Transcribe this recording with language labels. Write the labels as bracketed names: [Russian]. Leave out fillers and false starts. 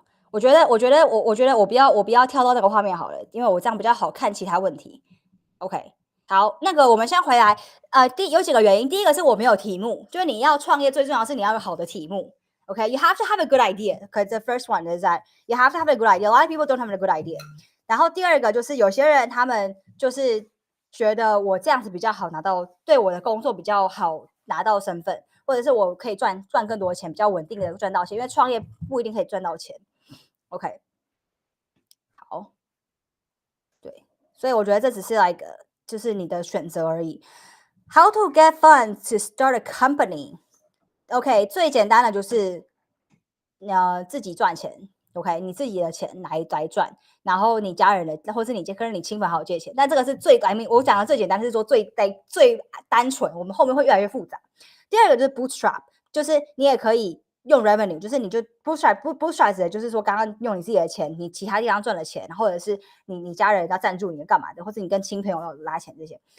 [Chinese] 我觉得我不要跳到那个画面好了，因为我这样比较好看其他问题。 OK， 好，那个我们先回来，有几个原因，第一个是我没有题目，就是你要创业最重要的是你要有好的题目。 [English] Okay, you have to have a good idea. Because the first one is that you have to have a good idea. A lot of people don't have a good idea. [Chinese] 然后第二个就是有些人他们就是觉得我这样子比较好拿到，对我的工作比较好拿到身份，或者是我可以赚更多钱，比较稳定的赚到钱，因为创业不一定可以赚到钱。 OK， 好，对，所以我觉得这只是就是你的选择而已。 [English] How to get funds to start a company? [Chinese] OK， 最简单的就是自己赚钱。 OK， 你自己的钱来赚，然后你家人的，或是你跟你亲朋好友借钱。但这个是我讲的最简单，是说最单纯，我们后面会越来越复杂。第二个就是 bootstrap， 就是你也可以用 revenue， 就是你就 bootstrap 的就是说刚刚用你自己的钱，你其他地方赚了钱，或者是你家人要赞助你干嘛的，或者你跟亲朋友要拉钱这些。